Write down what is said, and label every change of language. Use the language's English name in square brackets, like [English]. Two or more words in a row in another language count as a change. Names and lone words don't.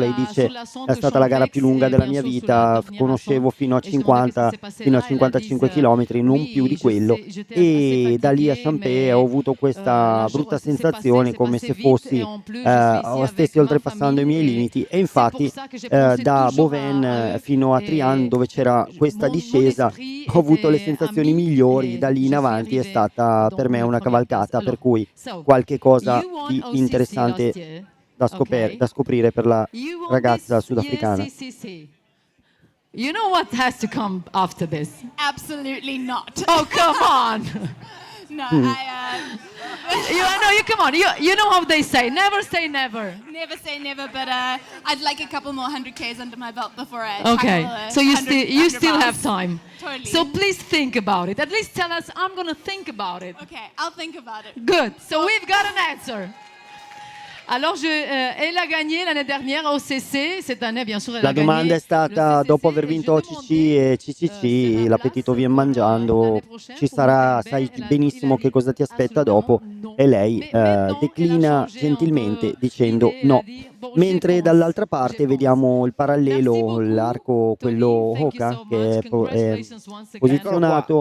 [Italian] Lei dice: è stata la gara più lunga della mia vita, conoscevo fino a 50, fino a 55 km, non più di quello, e da lì a Champé ho avuto questa brutta sensazione come se stessi oltrepassando i miei limiti, e infatti da Beauvais fino a Trian, dove c'era questa discesa, ho avuto le sensazioni migliori. Da lì in avanti è stata per me una cavalcata, per cui qualche cosa di interessante da scoprire per la ragazza sudafricana. [English] You know what has to come after this? Absolutely not. Oh, come on! No, Come on. You know how they say, never say never. never say never, but I'd like a couple more 100Ks under my belt before I Okay, tackle so you 100 still have miles. time. Totally. So please think about it. At least tell us, I'm gonna think about it. Okay, I'll think about it. Good. So we've got an answer. [French] Alors, elle a gagné l'année dernière au CC. Cette année, bien sûr, elle [Italian] La [French] a gagné. [Italian] domanda è stata: [French] le [Italian] dopo CCC, aver vinto [French] je [Italian] OCC [French] demandais, [Italian] e CCC, l'appetito vien mangiando, ci sarà, sai benissimo che cosa ti aspetta dopo, e lei declina gentilmente dicendo no. Mentre dall'altra parte vediamo il parallelo, l'arco, quello HOKA, che è posizionato.